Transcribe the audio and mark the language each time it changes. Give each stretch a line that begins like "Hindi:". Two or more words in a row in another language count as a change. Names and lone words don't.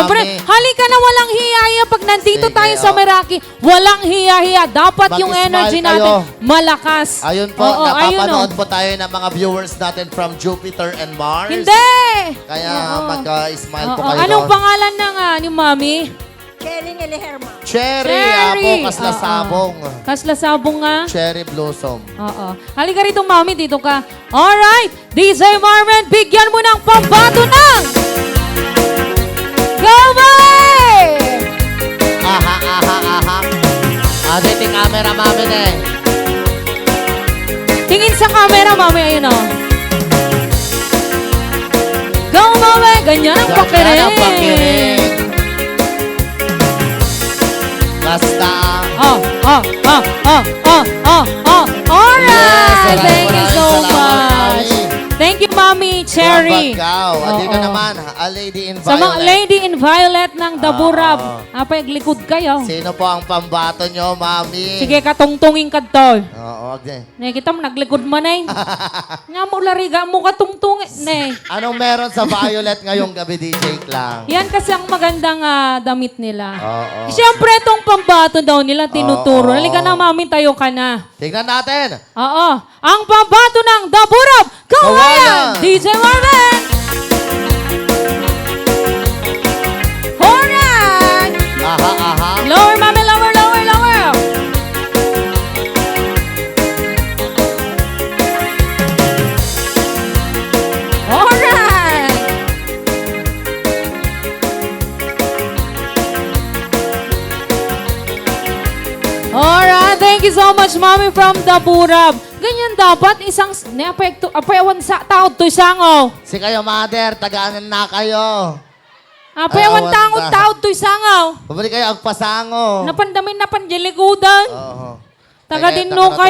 Filipino: syempre. Mami. Halika na, walang hiya-hiya. Pag nandito Sige, tayo sa Meraki, walang hiya-hiya. Dapat yung Mag-smile energy kayo. natin malakas. Ayun po, Oo, ayun, napapanood oh. po tayo ng mga viewers natin
English: from Jupiter and Mars.
Filipino: Hindi! Kaya Oo. mag-smile po Oo, kayo anong doon. pangalan ng ni Mami? Cherry Neleherma.
Iloko: Cherry, apo, kaslasabong. Kaslasabong nga.
English: Cherry blossom.
Filipino: Oo. Halika rito, Mami. Dito ka. Alright. DJ Marvin, bigyan mo ng pambato ng... Go, Mami! Aha, aha, aha. Dito yung camera, mami na eh. Tingin sa camera, Mami. Ayun, oh. Go, Mami! Ganyan ang pakirin. Ganyan ang pakirin. Basta.
English: Alright! Yes, Thank you so
Filipino: salamat,
English: much.
Filipino: Mami.
English: Thank you,
Filipino: Mami Cherry. Bagao. Dito Oo. naman,
English: a lady in
Filipino: Sa mga
English: violet. Lady in Violet ng Daburab.
Filipino: Oo.
Iloko: Apay, likod kayo.
Filipino: Sino po ang pambato nyo, mami?
Iloko: Sige, katungtungin ka to.
Filipino: Oo, okay. Nakikita mo, naglikod man eh. Nga mo, lariga mo katungtungin. Ne. Anong meron sa violet ngayong gabi, DJ Klang? Yan kasi ang magandang damit nila. Oo. Siyempre, itong pambato daw nila tinuturo. Oo. Halika na, Mami, tayo ka na. Tignan natin. Oo. Ang pambato ng Daburab. Kawayan! Kawayan! DJ Marvin! Alright! Aha, aha.
English: Lower, Mami, lower, lower, lower. Alright! Alright, thank you so much,
Filipino: Mami,
English: from Daburab.
Iloko: Ganyan dapat, isang, apayawan sa tao to isangaw. Si kayo, mother, tagaan na kayo. Apayawan Ayawan taong ta. tao to isangaw. Pabalik kayo, agpasango. Napandamin na panjilikudan.
Filipino: Oo. Taga Tagay,
Iloko: dinno
Filipino: taga-